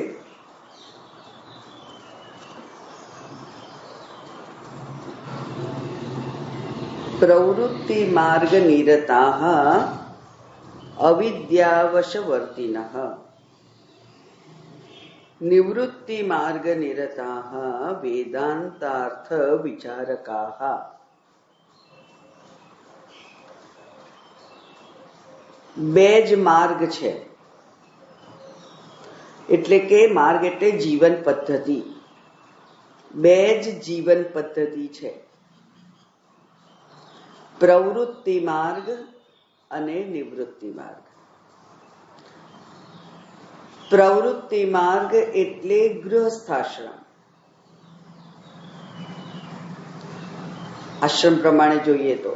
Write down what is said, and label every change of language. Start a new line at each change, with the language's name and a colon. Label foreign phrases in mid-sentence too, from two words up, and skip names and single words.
Sanskrit: प्रवृत्ति मार्ग निरताः अविद्यावशवर्तिनः निवृत्ति मार्ग निरताः वेदांतार्थ विचारकाः.
Gujarati: બેજ માર્ગ છે એટલે કે માર્ગ એટલે જીવન પદ્ધતિ. બેજ જીવન પદ્ધતિ છે, પ્રવૃત્તિ માર્ગ અને નિવૃત્તિ માર્ગ. પ્રવૃત્તિ માર્ગ એટલે ગૃહસ્થાશ્રમ, આશ્રમ પ્રમાણે જોઈએ તો.